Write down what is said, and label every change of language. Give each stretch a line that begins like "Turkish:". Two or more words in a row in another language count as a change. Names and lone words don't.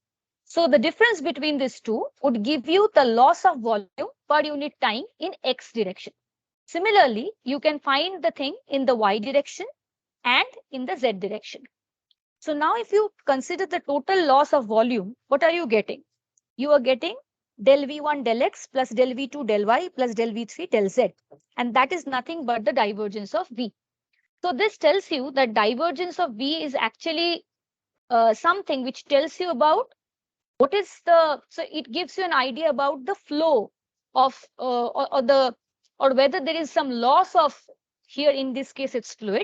English: So the difference between these two would give you the loss of volume per unit time in x direction. Similarly, you can find the thing in the y direction and in the z direction. So now if you consider the total loss of volume, what are you getting? You are getting del V1 del x plus del V2 del y plus del V3 del z. And that is nothing but the divergence of V. So this tells you that divergence of V is actually something which tells you about what is so it gives you an idea about the flow of or whether there is some loss of, here in this case it's fluid.